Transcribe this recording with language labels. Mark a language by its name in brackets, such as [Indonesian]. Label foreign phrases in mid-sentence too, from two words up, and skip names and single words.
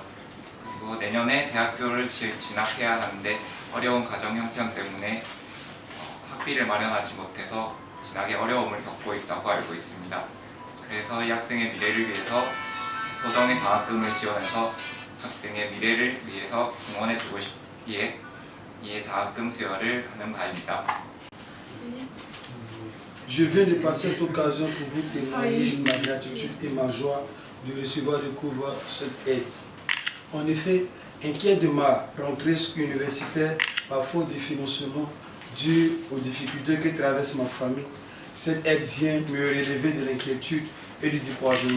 [Korean] 그리고 내년에 대학교를 진학해야 하는데 어려운 가정 형편 때문에 학비를 마련하지 못해서 진학에 어려움을 겪고 있다고 알고 있습니다. 그래서 이 학생의 미래를 위해서 소정의 장학금을 지원해서 학생의 미래를 위해서 응원해주고 싶기에 이에 장학금 수여를 하는 바입니다. [French] Je viens de passer cette occasion pour vous témoigner ma gratitude et ma joie de recevoir de Kova cette aide. En effet, inquiet de ma rentrée universitaire par faute de financement dû aux difficultés que traverse ma famille, cette aide vient me relever de l'inquiétude et du découragement.